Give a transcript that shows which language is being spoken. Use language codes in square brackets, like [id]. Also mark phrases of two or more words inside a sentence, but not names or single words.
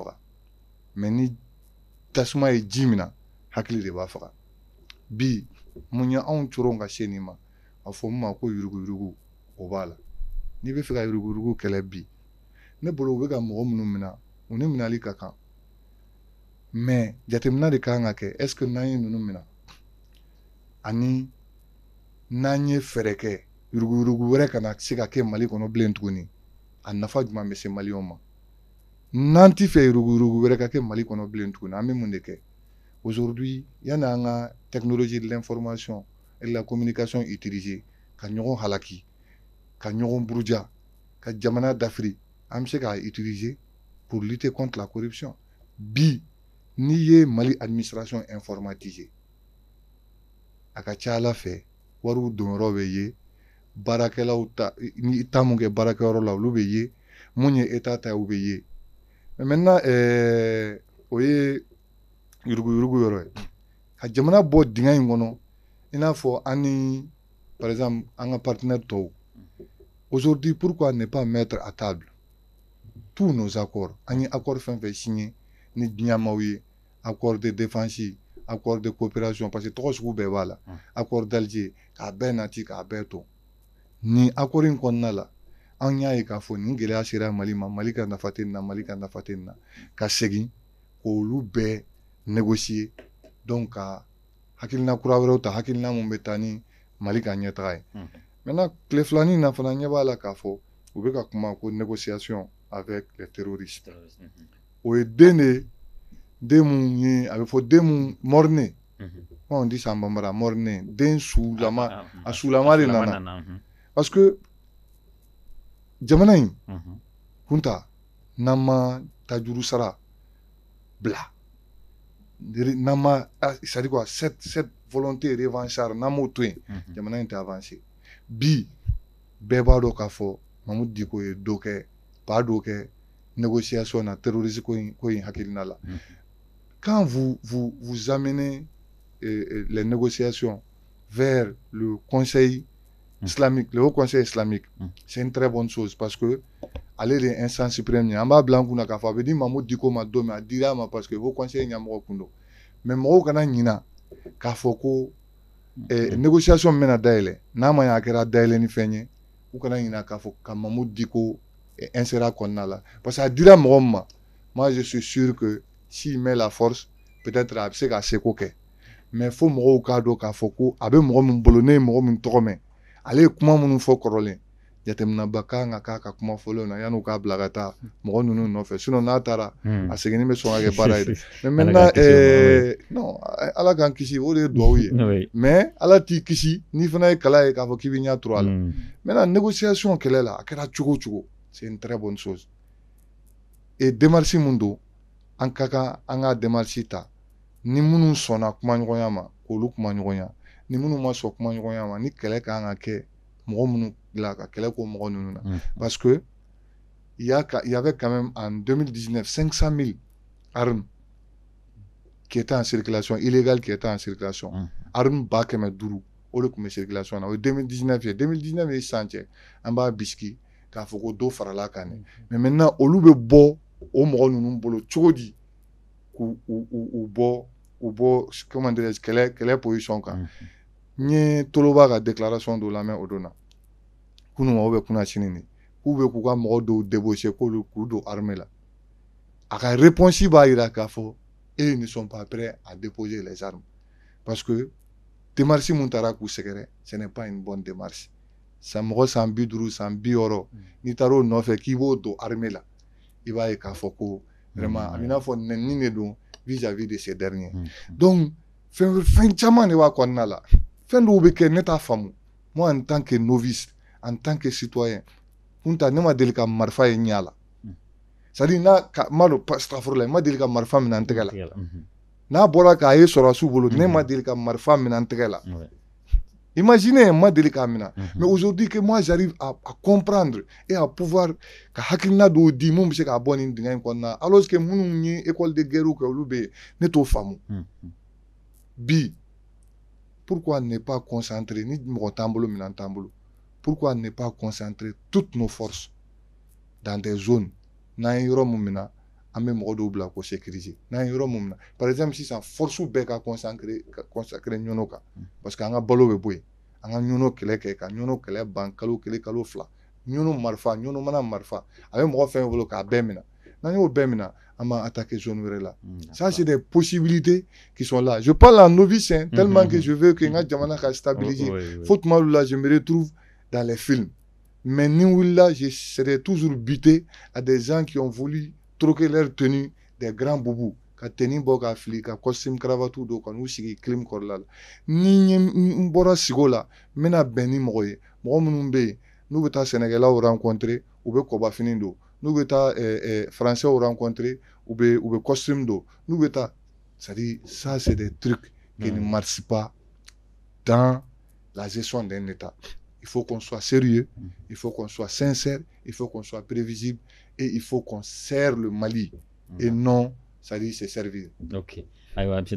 [bm] faga mais ni tasuma ye ji min na hakili de b'a faga bi mun ye anw coron ka se nin ma a fɔ min ma ko yuruguyurugu o b'a la n'i bɛ fɛ ka yuruguyurugu kɛlɛ bi ne bolo u bɛ ka mɔgɔ minnu minɛ u ni minɛli ka kan mais jateminɛ de kan ka kɛ [fr] est ce que [bm] n'an ye ninnu minɛ ani n'an ye fɛɛrɛ kɛ yuruguyurugu wɛrɛ kana se ka kɛ Mali kɔnɔ bilen tuguni a nafa jumɛn bɛ se maliyɛnw ma n'an ti fɛ yuruguyurugu wɛrɛ ka kɛ Mali kɔnɔ bilen tuguni an bɛ mun de kɛ aujourd'hui yanni an ka [fr] technologie de l'information et de la communication utiliser [bm] ka ɲɔgɔn halaki ka ɲɔgɔn buruja ka jamana dafiri an bɛ se k'a [fr] utiliser pour lutter contre la corruption [bm] bi n'i ye Mali [fr] administration informatisée [bm] a ka ca Ala fɛ wariw donyɔrɔ bɛ ye baarakɛlaw ta ni ta mun kɛ baarakɛyɔrɔ la olu bɛ ye mun ye état ta ye u bɛ ye [fr] mais maintenant [bm] o ye yurugu yɔrɔ ye ka jamana bɔ dingɛ in kɔnɔ i n'a fɔ an [fr] ni par exemple [bm] an ka partenaire tɔw [fr] aujourd'hui pourquoi ne pas mettre à table tous nos accords [bm] an ye accord fɛn fɛn signé ni diɲɛmaw ye [fr] accord de défense accord de coopération parce que [bm] tɔgɔ sugu bɛɛ b'a la accord d'Alger k'a bɛɛ nati k'a bɛɛ to ni accord in kɔnɔna la an y'a ye k'a fɔ nin gɛlɛya sera Mali ma Mali ka nafa tɛ nin na Mali ka nafa tɛ nin na ka segin k'olu bɛɛ [fr] négocier donc [bm] ka hakilina kura wɛrɛw ta hakilina mun bɛ taa ni Mali ka ɲɛtaga ye maintenant tile filanin na fana ɲɛ b'a la k'a fɔ u bɛ ka kuma ko [fr] négociation avec les terroristes [bm] o ye den mun ye a bɛ fɔ den mun mɔrine [fr] on dit ça en bambara [bm] mɔrine den sulama a sulama de nana [fr] parce que [bm] jamana in kunta n'an ma tajuru sara bila n'an ma [fr] c'est-à-dire quoi cette volonté revancharde [bm] n'an m'o to yen jamana in tɛ avancer bi bɛɛ b'a dɔn k'a fɔ Mamudu Diko ye dɔ kɛ ba dɔ kɛ négociation na terrorisme ko in hakilina la [fr] quand vous amenez les négociations vers le conseil islamique, le haut conseil islamique, c'est une très bonne chose parce que aller les instances suprêmes, on va blanc [bm] kuna k'a fɔ a bɛ di Mamudu Diko ma don min a dira ma [fr] parce que haut conseil [bm] ɲɛmɔgɔ kun don mais mɔgɔw kana ɲina k'a fɔ ko négociation min bɛna dayɛlɛ n'a ma ɲɛ a kɛra dayɛlɛ ni fɛn ye u kana ɲina k'a fɔ ka Mamudu Diko insérer kɔnɔna la parce que a dira mɔgɔ min ma [fr] moi je suis sûr que s'il met la force [bm] peut-être a bɛ se ka seko kɛ mais fo mɔgɔw k'a dɔn k'a fɔ ko a bɛ mɔgɔ min bolo ne ye mɔgɔ min tɔgɔ mɛn ale ye kuma minnu fɔ kɔrɔlen jateminɛba kan ka k'a ka kuma fɔlenw na yan'u k'a bila ka taa mɔgɔ ninnu nɔfɛ sinon n'a taara a seginni bɛ sɔn ka kɛ baara ye dɛ [fr] mais maintenant non [bm] Ala k'an kisi o de ye duwawu ye mais Ala t'i kisi n'i fana ye kala ye k'a fɔ k'i bɛ ɲɛ turu a la [fr] maintenant négociation [bm] kɛlɛ la a kɛra cogo o cogo [fr] c'est une très bonne chose et démarche [bm] mun don an ka kan an ka démarche ta ni minnu sɔnna kumaɲɔgɔnya ma k'olu kumaɲɔgɔnya ni minnu ma sɔn kumaɲɔgɔnya ma ni kɛlɛ kan ka kɛ mɔgɔ minnu la ka kɛlɛ k'o mɔgɔ ninnu na [fr] parce que il y avait quand même en 2019 500 000 armes qui étaient en circulation illégales qui étaient en circulation armes [bm] ba 500 o de tun bɛ circulation na o ye 2019 ye 2019 ye sisan cɛ an b'a bisiki k'a fɔ ko dɔ farala kan ne [fr] mais maintenant [bm] olu bɛ bɔ o mɔgɔ ninnu bolo cogo di k'u bɔ [fr] comment dirais-je [bm] kɛlɛ position kan n ye Toloba ka déclaration dɔ lamɛn o don na kunun ma [fr] ou bien [bm] kunna sini de k'u bɛ k'u ka mɔgɔ dɔw débaucher k'u don armée la a ka réponse b'a jira k'a fɔ [fr] ils ne sont pas prêts à déposer les armes parce que démarche [bm] mun taara k'u sɛgɛrɛ [fr] ce n'est pas une bonne démarche [bm] san mɔgɔ san 50 san 60 n'i taara o nɔfɛ k'i b'o don armée la i b'a ye k'a fɔ ko vraiment a b'i n'a fɔ nɛni de don [fr] vis-à-vis de ces derniers donc [bm] fɛn caman de b'a kɔnɔna la fɛn dɔw bɛ kɛ ne t'a faamu [fr] moi en tant que novice en tant que citoyen [bm] kunta ne ma deli ka marifa ye ɲɛ la [fr] c'est à dire [bm] ma don astafurulayi ma deli ka marifa minɛ n tɛgɛ la n'a bɔra k'a ye sɔrɔdasiw bolo ne ma deli ka marifa minɛ n tɛgɛ la imaginez ma deli k'a minɛ [fr] mais aujourd'hui que moi j'arrive à comprendre et à pouvoir [bm] ka hakilina dɔw di mun bɛ se k'a bɔ nin dingɛ in kɔnɔna alors que minnu ye [fr] école de guerre [bm] kɛ olu bɛ yen ne t'o faamu bi [fr] pourquoi ne pas concentrer [bm] ni mɔgɔ t'an bolo minɛn t'an bolo [fr] pourquoi ne pas concentrer toutes nos forces dans des zones [bm] n'an ye yɔrɔ mun minɛ an bɛ mɔgɔ dɔw bila ko sécuriser n'an ye yɔrɔ mun minɛ [fr] par exemple [bm] sisan force bɛɛ ka consacrer ɲɔnɔ kan [fr] parce que [bm] an ka balo bɛ bɔ yen an ka ɲɔnɔ kɛlɛ kɛ ka ɲɔnɔ kɛlɛ ban kalo kelen kalo fila ɲɔnɔ marifa ɲɔnɔ mana marifa a bɛ mɔgɔ fɛn bolo k'a bɛɛ minɛ n'an y'o bɛɛ minɛ an b'a [fr] attaquer zone [bm] wɛrɛ la [fr] ça c'est des possibilités qui sont là je parle en novice tellement que je veux que [bm] n ka jamana ka [fr] stabiliser [bm] fo tuma dɔw la [fr] je me retrouve dans les films mais [bm] ni wulila [fr] je serai toujours buté à des gens qui ont voulu troquer leur tenue des grands [bm] boubous ka tenue bɔ ka fili ka [fr] costume cravate [bm] dɔw ka n'u sigi clim kɔrɔla la ni n bɔra sigo la n bɛna bɛn ni mɔgɔ ye mɔgɔ minnu bɛ yen n'u bɛ taa sɛnɛkɛlaw rencontrer u bɛ kɔbafini don n'u bɛ taa [fr] français rencontrer [bm] u bɛ costume don n'u bɛ taa [fr] C'est-à-dire, ça, c'est des trucs qui ne marchent pas dans la gestion d'un État. Il faut qu'on soit sérieux, il faut qu'on soit sincère, il faut qu'on soit prévisible et il faut qu'on sert le Mali et non, c'est-à-dire, se servir. [bm] Ok. Aïwa, M.